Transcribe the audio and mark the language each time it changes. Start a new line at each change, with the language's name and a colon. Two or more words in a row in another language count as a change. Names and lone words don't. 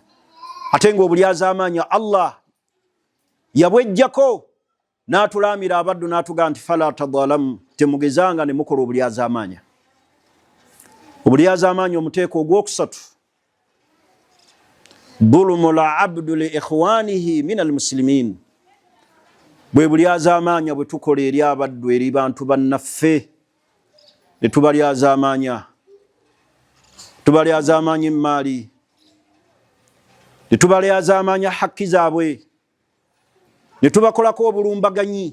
Ganda: Ate ng'obulyaza amaanyi Allah yabwejjako n'atulaamira abaddu n'atugamba nti
Arabic: فلا تظالموا,
Ganda: temugezanga ne mukola obulyaza amaanyi. Obulyaza amaanyi omuteeko ogwokusatu,
Arabic: ظلم العبد لإخوانه من المسلمين.
Ganda: Bwe bulyaza amaanyi bwe tukola eri abaddu eri bantu bannaffe, ne tubalyaza amaanyi, tubalyaza amaanyi mu maali, ne tubalyaza amaanyi hakki zaabwe, ne tubakolako obulumbaganyi.